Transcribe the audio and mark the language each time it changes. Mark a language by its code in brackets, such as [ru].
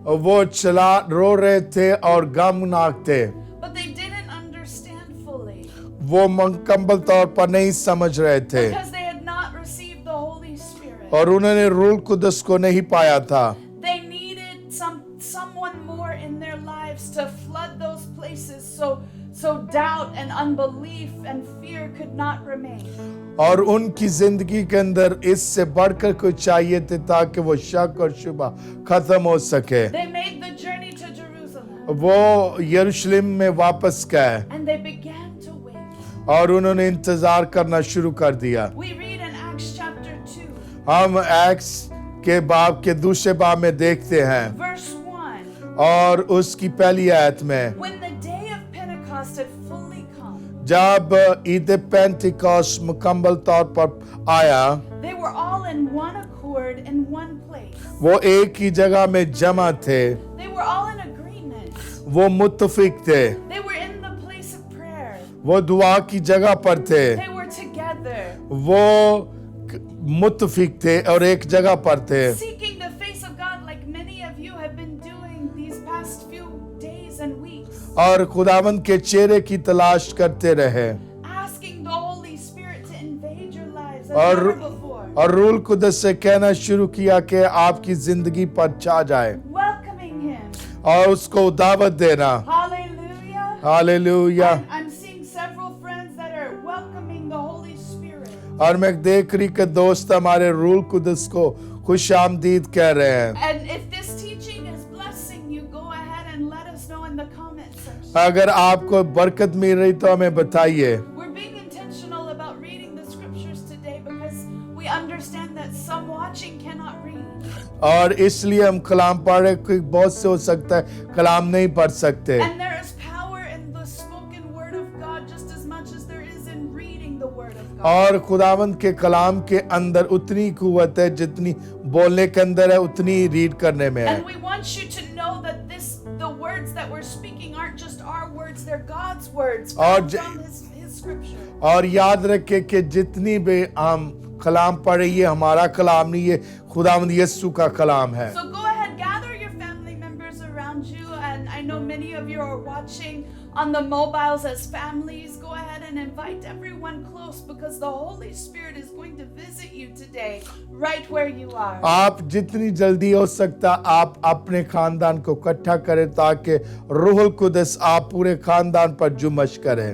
[hi] और वो चला रो रहे थे और गमनाक थे. [en] But they didn't understand fully [hi] वो मुकम्मल तौर पर नहीं समझ रहे थे [en] because they had not received the Holy Spirit. [hi] और उन्होंने रूह कुदस को नहीं पाया था. [en] They needed someone more in their lives to flood those places so doubt and unbelief and fear could not remain. [hi] और उनकी जिंदगी के अंदर इससे बढ़कर कुछ चाहिए थे ताकि वो शक और शुबा खत्म हो सके. [en] They made the journey to Jerusalem [hi] वो यरूशलेम में वापस गए [en] and they began to wait. [hi] और उन्होंने इंतजार करना शुरू कर दिया. [en] We read in Acts chapter 2 [hi] हम एक्स के बाब के दूसरे बाब में देखते हैं [en] verse 1. [hi] और उसकी पहली आयत में [en] When the day of Pentecost had fully come, [hi] जब ईद पेंटिकॉस्ट मुकम्मल तौर पर आया [en] they were all in one accord in one place. [hi] वो एक ही जगह में जमा थे, [en] They were all in agreement. [hi] वो मुत्तफिक थे, [en] They were in the place of prayer. [hi] वो दुआ की जगह पर थे, [en] They were together, [hi] वो मुत्तफिक थे और एक जगह पर थे [en] seeking the face of God like many of you have been doing these past few days and weeks. [hi] और खुदावंद के चेहरे की तलाश करते रहे [en] Asking the Holy Spirit to invade your lives as [hi] और [en] never before. [hi] और रूल कुदस से कहना शुरू किया कि आपकी जिंदगी पर छा जाए [en] Welcoming Him. [hi] और उसको दावत देना। [en] Hallelujah. [hi] Hallelujah. [en] I'm seeing several friends that are welcoming the Holy Spirit. [hi] और मैं देख रही कि दोस्त हमारे रूल कुदस को खुश आमदीद कह रहे हैं। [en] And if this teaching is blessing you, go ahead and let us know in the comment section. [hi] अगर आपको बरकत मिल रही तो हमें बताइए। [en] We're being intentional about reading the scriptures today because we understand that some watching cannot read. [hi] और इसलिए हम कलाम पढ़ रहे, कोई बहुत से हो सकता है कलाम नहीं पढ़ सकते [en] And there is power in the spoken word of God just as much as there is in reading the word of God. [hi] और खुदावंद के कलाम के अंदर उतनी कुव्वत है जितनी बोलने के अंदर है उतनी रीड करने में है। [en] And we want you to know that the words that we're speaking aren't just our words, they're God's words [hi] और [en] from his scripture. [hi] और याद रखे कि जितनी भी हम कलाम पढ़े ये हमारा कलाम नहीं, ये खुदावंद यीशु का कलाम है। [en] So go ahead, gather your family members around you, and I know many of you are watching on the mobiles as families. Go ahead and invite everyone close because the Holy Spirit is going to visit you today, right where you are. [hi] आप जितनी जल्दी हो सकता आप अपने खानदान को इकट्ठा करें ताकि रूहुल कुदस आप पूरे खानदान पर जुमश करें।